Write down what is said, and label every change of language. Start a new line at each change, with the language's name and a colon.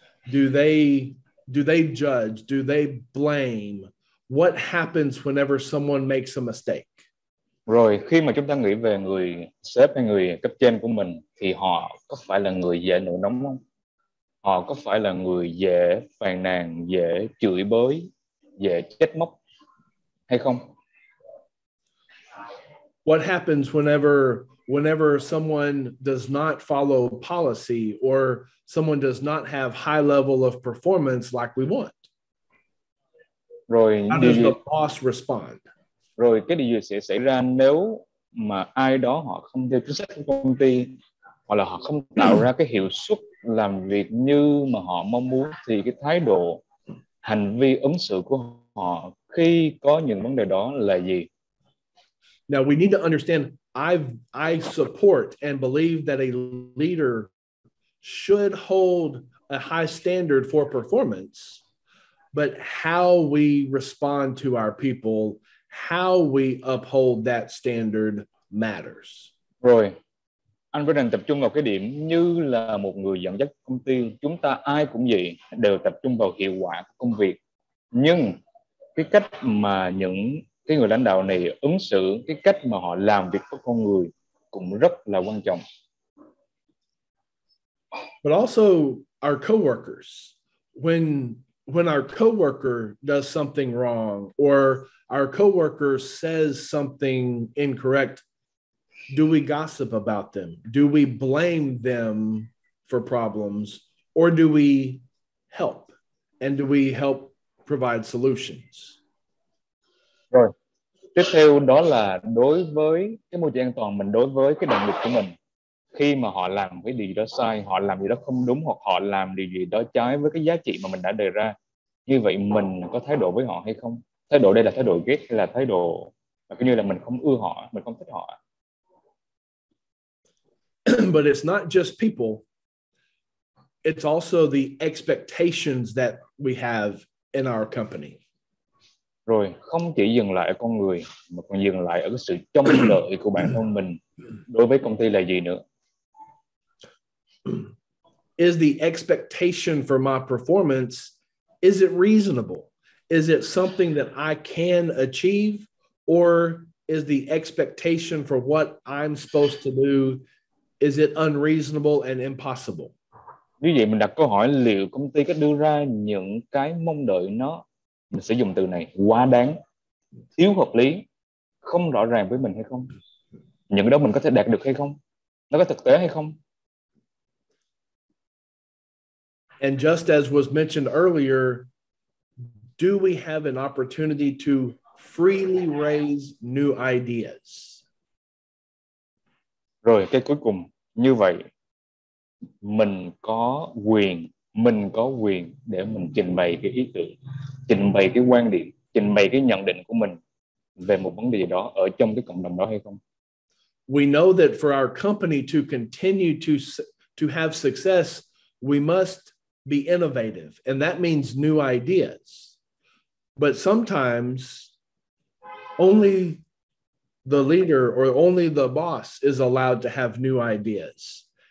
English: Do they judge? Do they blame? What happens whenever someone makes a mistake?
Vietnamese: Rồi khi mà chúng ta nghĩ về người sếp hay người cấp trên của mình thì họ có phải là người dễ nổi nóng không? Họ có phải là người dễ phàn nàn, dễ chửi bới, dễ trách móc hay không?
English: What happens whenever someone does not follow policy or someone does not have high level of performance like we want?
Vietnamese: Rồi
English: how does the boss respond?
Vietnamese: Rồi cái điều gì sẽ xảy ra nếu mà ai đó họ không theo chính sách của công ty, hoặc là họ không tạo ra cái hiệu suất làm việc như mà họ mong muốn, thì cái thái độ, hành vi ứng xử của họ khi có những vấn đề đó là gì?
English: Now we need to understand, I support and believe that a leader should hold a high standard for performance, but how we respond to our people, how we uphold that standard matters.
Vietnamese: Rồi, anh vẫn đang tập trung vào cái điểm như là một người dẫn dắt công ty, chúng ta ai cũng vậy, đều tập trung vào hiệu quả của công việc. Nhưng cái cách mà những cái người lãnh đạo này ứng xử, cái cách mà họ làm việc với con người cũng rất là quan trọng.
English: But also our coworkers, when our coworker does something wrong or our coworker says something incorrect, do we gossip about them? Do we blame them for problems, or do we help? And do we help provide solutions?
Vietnamese: Rồi, tiếp theo đó là đối với cái môi trường an toàn, mình đối với cái đồng nghiệp của mình, khi mà họ làm cái điều gì đó sai, họ làm gì đó không đúng, hoặc họ làm điều gì đó trái với cái giá trị mà mình đã đề ra, như vậy mình có thái độ với họ hay không? Thái độ đây là thái độ ghét hay là thái độ kiểu như là mình không ưa họ, mình không thích họ?
English: But it's not just people, it's also the expectations that we have in our company.
Vietnamese: Rồi, không chỉ dừng lại ở con người, mà còn dừng lại ở cái sự trông đợi của bản thân mình đối với công ty là gì nữa?
English: Is the expectation for my performance, is it reasonable? Is it something that I can achieve? Or is the expectation for what I'm supposed to do, is it unreasonable and impossible?
Vietnamese: Như vậy mình đặt câu hỏi, liệu công ty có đưa ra những cái mong đợi nó, mình sẽ dùng từ này, quá đáng, thiếu hợp lý, không rõ ràng với mình hay không? Những cái đó mình có thể đạt được hay không? Nó có thực tế hay không?
English: And just as was mentioned earlier, do we have an opportunity to freely raise new ideas?
Vietnamese: Rồi cái cuối cùng, như vậy mình có quyền để mình trình bày cái ý tưởng, trình bày cái quan điểm, trình bày cái nhận định của mình về một vấn đề gì đó ở trong cái cộng đồng đó hay không?
English: We know that for our company to continue to have success, we must be innovative, and that means new ideas. But sometimes only the leader or only the boss is allowed to have new ideas.